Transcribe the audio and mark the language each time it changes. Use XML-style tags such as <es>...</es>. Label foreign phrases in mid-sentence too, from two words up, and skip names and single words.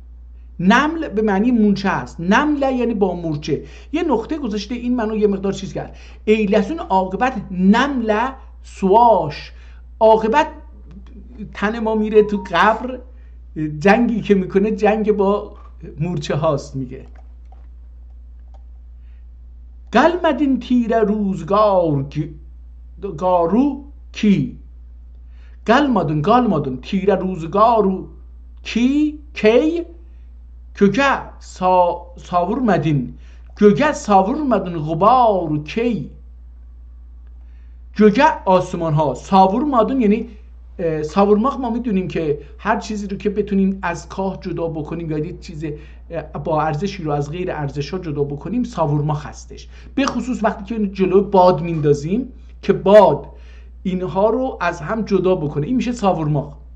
<fa>نمل به معنی مورچه است، نمله یعنی با مورچه. یه نقطه گذاشته، این منو یه مقدار چیز کرد. ایلسون عاقبت نمله سواش، عاقبت تن ما میره تو قبر، جنگی که میکنه جنگ با مورچه هاست.</fa> <az>میگه gelmedin tire ruzgaru ki. Gelmedin tire ruzgaru ki köke savurmadın غبار کی.</az> <fa>göke آسمان ها، savurmadın یعنی ساورماخ ما میدونیم که هر چیزی رو که بتونیم از کاه جدا بکنیم یا یک چیز با ارزشی رو از غیر ارزش‌ها جدا بکنیم ساورماخ هستش. به خصوص وقتی که جلو باد میندازیم که باد اینها رو از هم جدا بکنه، این میشه ساورماخ.</fa>